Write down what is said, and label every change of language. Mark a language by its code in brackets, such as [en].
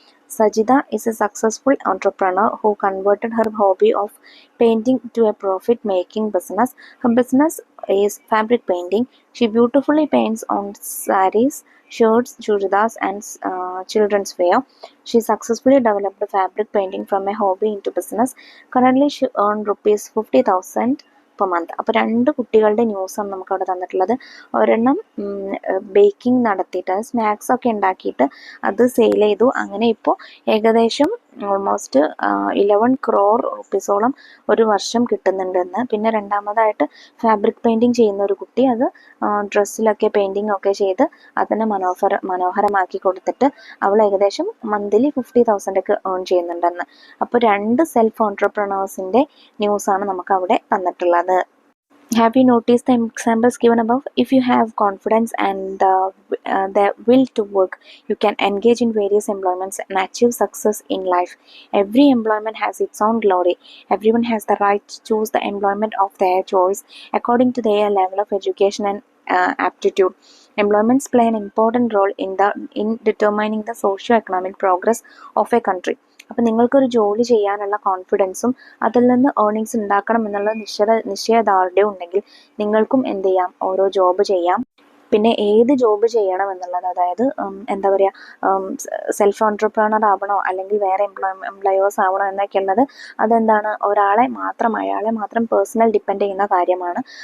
[en] Sajida is a successful entrepreneur who converted her hobby of painting to a profit-making business. Her business is fabric painting. She beautifully paints on sarees, shirts, churidars and children's wear. She successfully developed fabric painting from a hobby into business. Currently, she earned rupees 50,000 per month. [ml] അപ്പോൾ 2 കുട്ടികളുടെ ന്യൂസാണ് നമുക്കവിടെ തന്നിട്ടുള്ളത്. ഒരെണ്ണം baking നടത്തിയിട്ട് snacks ഒക്കെ ഉണ്ടാക്കിയിട്ട് അത് സെയിൽ ചെയ്തു. അങ്ങനെ ഇപ്പോൾ ഏകദേശം ഓൾമോസ്റ്റ് 11 crore റുപ്പീസോളം ഒരു വർഷം കിട്ടുന്നുണ്ടെന്ന്. പിന്നെ രണ്ടാമതായിട്ട് ഫാബ്രിക് പെയിൻറ്റിങ് ചെയ്യുന്ന ഒരു കുട്ടി, അത് ഡ്രസ്സിലൊക്കെ പെയിൻറ്റിങ് ഒക്കെ ചെയ്ത് അതിനെ മനോഹരമാക്കി കൊടുത്തിട്ട് അവൾ ഏകദേശം മന്ത്ലി 50,000 ഒക്കെ ഏൺ ചെയ്യുന്നുണ്ടെന്ന്. അപ്പോൾ 2 സെൽഫ് ഓൺട്രപ്രണേഴ്സിൻ്റെ ന്യൂസാണ് നമുക്ക് അവിടെ തന്നിട്ടുള്ളത്. [en] Have you noticed the examples given above? If you have confidence and the will to work, you can engage in various employments and achieve success in life. Every employment has its own glory. Everyone has the right to choose the employment of their choice according to their level of education and aptitude. Employments play an important role in determining the socio-economic progress of a country. [ml] അപ്പം നിങ്ങൾക്കൊരു ജോലി ചെയ്യാനുള്ള കോൺഫിഡൻസും അതിൽ നിന്ന് earnings ഉണ്ടാക്കണം എന്നുള്ള നിശ്ചയദാർഢ്യം ഉണ്ടെങ്കിൽ നിങ്ങൾക്കും എന്ത് ചെയ്യാം, ഓരോ ജോബ് ചെയ്യാം. പിന്നെ ഏത് ജോബ് ചെയ്യണം എന്നുള്ളത്, അതായത് എന്താ പറയുക, സെൽഫ് ഓൺട്രപ്രണർ ആവണോ അല്ലെങ്കിൽ വേറെ എംപ്ലോയേഴ്സ് ആവണോ എന്നൊക്കെ ഉള്ളത് അതെന്താണ്, അയാളെ മാത്രം പേഴ്സണൽ ഡിപ്പെൻഡ് ചെയ്യുന്ന കാര്യമാണ്.